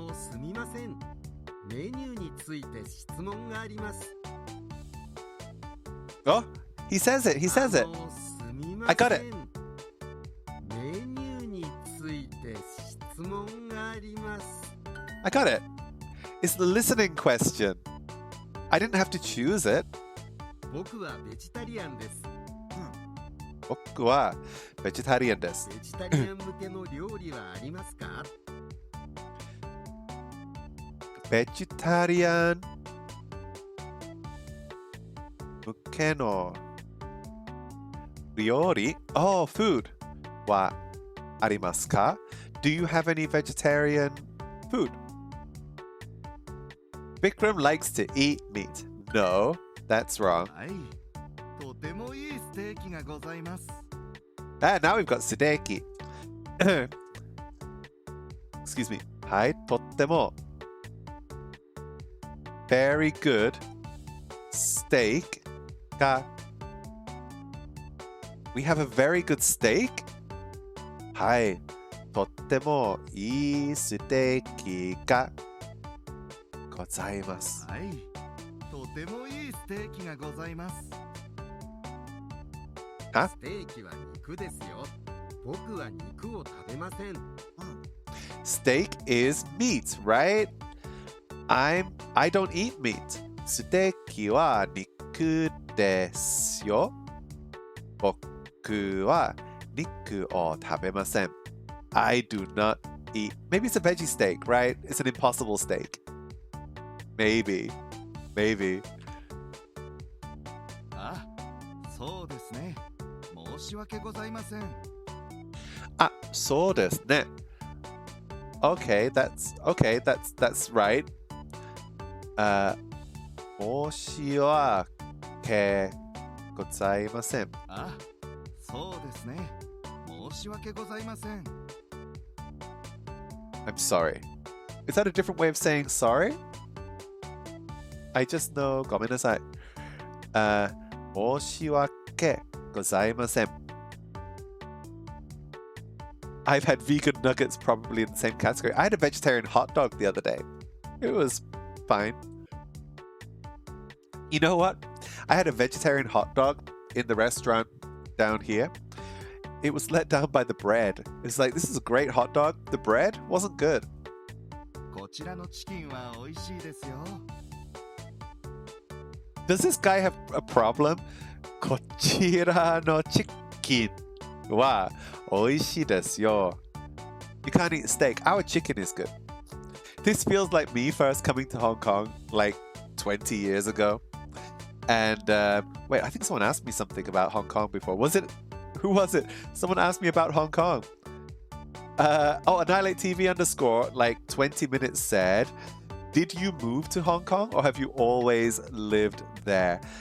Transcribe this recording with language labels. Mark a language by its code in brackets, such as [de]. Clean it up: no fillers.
[ja] すみませんメニューについて質問があります [en] Oh, he says it. [ja] すみません [en] I got it. [ja] メニューについて質問があります [en] I got it. It's the listening question. I didn't have to choose it. [ja] 僕はベジタリアンです僕はベジタリアンです。ベジタリアン向けの料理はありますかベジタリアン向けの料理 [en] Oh, food [ja] はありますか [en] Do you have any vegetarian food? Vikram likes to eat meat. No, that's wrong. [ja] はいとてもいいステーキがございます [en] Ah, now we've got sudeki. Excuse me. [ja] はい、とっても [en] very good steak が We have a very good steak? [ja] はい、とってもいいステーキがございます。はいとてもいいステーキがございますはステーキは肉ですよ僕は肉を食べません [en] Steak is meat, right? I don't eat meat. [ja] ステーキは肉ですよ。僕は肉を食べません。 [en] I do not eat. Maybe it's a veggie steak, right? It's an impossible steak. Maybe. [ja] あ、そうですね申し訳ございませんあ、そうですね。 [en] Okay, that's right. [ja] 申し訳ございません。あ、そうですね。申し訳ございません。 [en] I'm sorry. Is that a different way of saying sorry? I just know ごめんなさい。 [ja] 申し訳ございません。 [en] I've had vegan nuggets probably in the same category. I had a vegetarian hot dog the other day. It was fine. You know what? I had a vegetarian hot dog in the restaurant down here. It was let down by the bread. It's like, this is a great hot dog. The bread wasn't good. [ja] こちらのチキンは美味しいですよ。 [en] Does this guy have a problem? [ja] こちらのチキンは美味しいですよ. [en] You can't eat steak. Our chicken is good. This feels like me first coming to Hong Kong like 20 years ago. And wait, I think someone asked me something about Hong Kong before. Was it? Who was it? Someone asked me about Hong Kong. Annihilate TV _ like 20 minutes said, did you move to Hong Kong or have you always lived there?